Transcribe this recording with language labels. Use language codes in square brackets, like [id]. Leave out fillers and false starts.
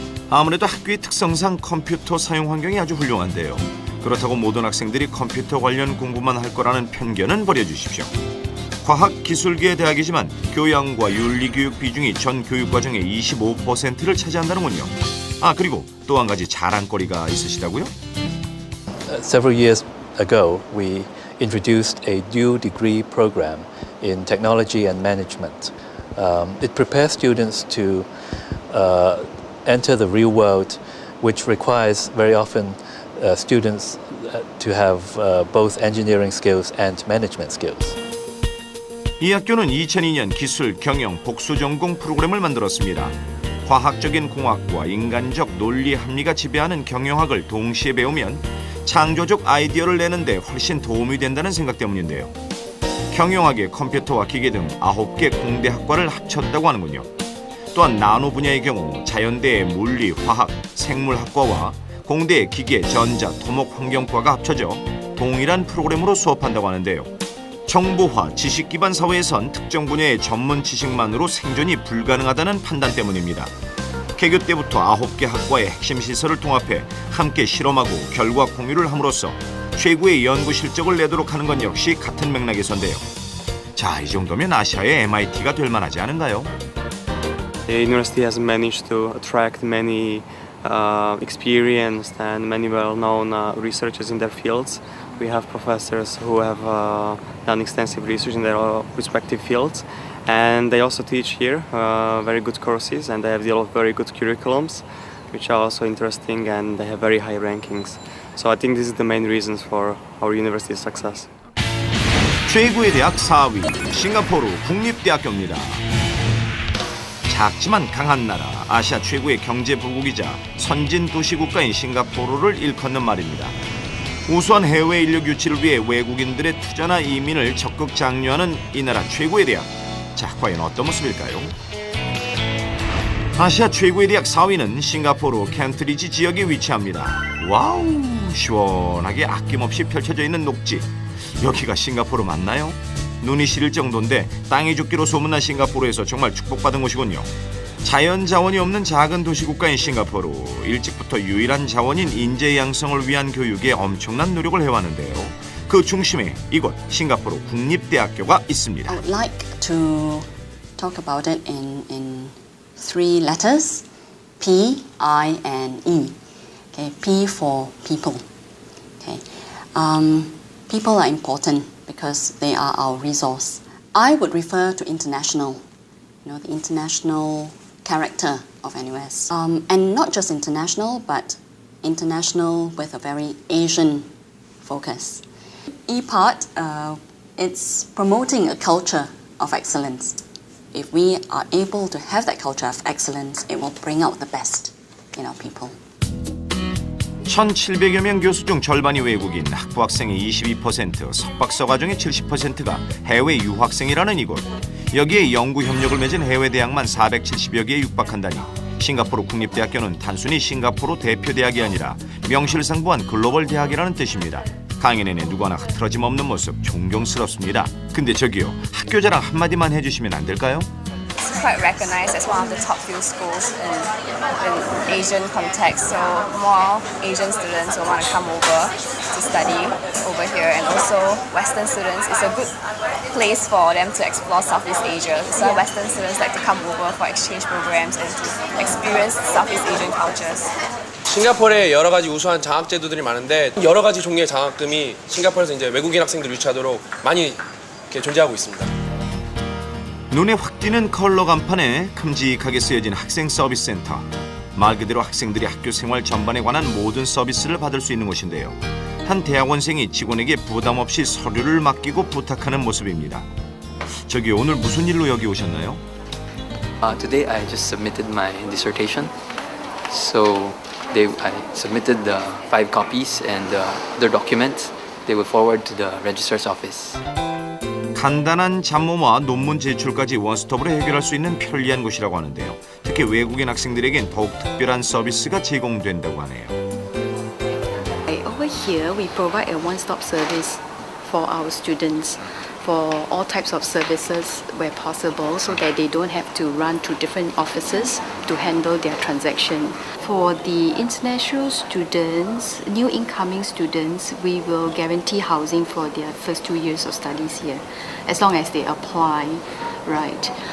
[ko] 아무래도 학교의 특성상 컴퓨터 사용 환경이 아주 훌륭한데요. 그렇다고 모든 학생들이 컴퓨터 관련 공부만 할 거라는 편견은 버려주십시오. 과학기술계의 대학이지만 교양과 윤리교육 비중이 전 교육과정의 25%를 차지한다는군요. 아, 그리고 또 한 가지 자랑거리가 있으시다고요? [en] Several years ago, we introduced a dual degree program in technology and management. It prepares students to enter the real world, which requires very often students to have both engineering skills and management skills. [ko] 이 학교는 2002년 기술, 경영, 복수 전공 프로그램을 만들었습니다. 과학적인 공학과 인간적 논리 합리가 지배하는 경영학을 동시에 배우면 창조적 아이디어를 내는데 훨씬 도움이 된다는 생각 때문인데요. 경영학에 컴퓨터와 기계 등 9개 공대 학과를 합쳤다고 하는군요. 또한 나노 분야의 경우 자연대의 물리, 화학, 생물학과와 공대의 기계, 전자, 토목, 환경과가 합쳐져 동일한 프로그램으로 수업한다고 하는데요. 정보화, 지식 기반 사회에선 특정 분야의 전문 지식만으로 생존이 불가능하다는 판단 때문입니다. 개교 때부터 9개 학과의 핵심 시설을 통합해 함께 실험하고 결과 공유를 함으로써 최고의 연구 실적을 내도록 하는 건 역시 같은 맥락에서인데요. 자, 이 정도면 아시아의 MIT가 될 만하지 않은가요? [en] The university has managed to attract many experienced and many well-known researchers in their fields. We have professors who have done extensive research in their respective fields, and they also teach here very good courses, and they have developed very good curriculums, which are also interesting, and they have very high rankings. So I think this is the main reasons for our university's success. [ko] 최고의 대학 4위, 싱가포르 국립대학교입니다. 작지만 강한 나라, 아시아 최고의 경제 부국이자 선진 도시 국가인 싱가포르를 일컫는 말입니다. 우수한 해외 인력 유치를 위해 외국인들의 투자나 이민을 적극 장려하는 이 나라 최고의 대학. 자, 과연 어떤 모습일까요? 아시아 최고의 대학 4위는 싱가포르 켄트리지 지역에 위치합니다. 와우, 시원하게 아낌없이 펼쳐져 있는 녹지. 여기가 싱가포르 맞나요? 눈이 시릴 정도인데 땅이 죽기로 소문난 싱가포르에서 정말 축복받은 곳이군요. 자연 자원이 없는 작은 도시 국가인 싱가포르, 일찍부터 유일한 자원인 인재 양성을 위한 교육에 엄청난 노력을 해왔는데요. 그 중심에 이곳 싱가포르 국립대학교가 있습니다. [en] I would like to talk about it in three letters: P, I, and E. Okay, P for people. Okay, people are important because they are our resource. I would refer to international. You know, the international character of NUS. And not just international, but international with a very Asian focus. E part, it's promoting a culture of excellence. If we are able to have that culture of excellence, it will bring out the best in our people. [ko] 1,700여 명 교수 중 절반이 외국인, 학부 학생의 22%, 석박사 과정의 70%가 해외 유학생이라는 이곳. 여기에 연구 협력을 맺은 해외 대학만 470여 개에 육박한다니 싱가포르 국립대학교는 단순히 싱가포르 대표 대학이 아니라 명실상부한 글로벌 대학이라는 뜻입니다. 강의 내내 누구나 흐트러짐 없는 모습 존경스럽습니다. 근데 저기요, 학교 자랑 한마디만 해주시면 안 될까요? [en] It's quite recognized as one of the top few schools in Asian context, so more Asian students will want to come over to study over here, and also Western students. It's a good place for them to explore Southeast Asia. So Western students like to come over for exchange programs and to experience Southeast Asian cultures. [ko] 싱가포르에 여러 가지 우수한 장학 제도들이 많은데 여러 가지 종류의 장학금이 싱가포르에서 이제 외국인 학생들 유치하도록 많이 이렇게 존재하고 있습니다. 눈에 확 띄는 컬러 간판에 큼직하게 쓰여진 학생 서비스 센터. 말 그대로 학생들이 학교 생활 전반에 관한 모든 서비스를 받을 수 있는 곳인데요. 한 대학원생이 직원에게 부담 없이 서류를 맡기고 부탁하는 모습입니다. 저기 오늘 무슨 일로 여기 오셨나요? [en] Today I just submitted my dissertation. So I submitted the 5 copies and the documents. They will forward to the registrar's office. [ko] 간단한 잡모와 논문 제출까지 원스톱으로 해결할 수 있는 편리한 곳이라고 하는데요. 특히 외국인 학생들에겐 더욱 특별한 서비스가 제공된다고 하네요. [en] Over here, we provide a one-stop service for our students for all types of services where possible so that they don't have to run to different offices to handle their transaction. For the international students, new incoming students, we will guarantee housing for their first 2 years of studies here, as long as they apply, right?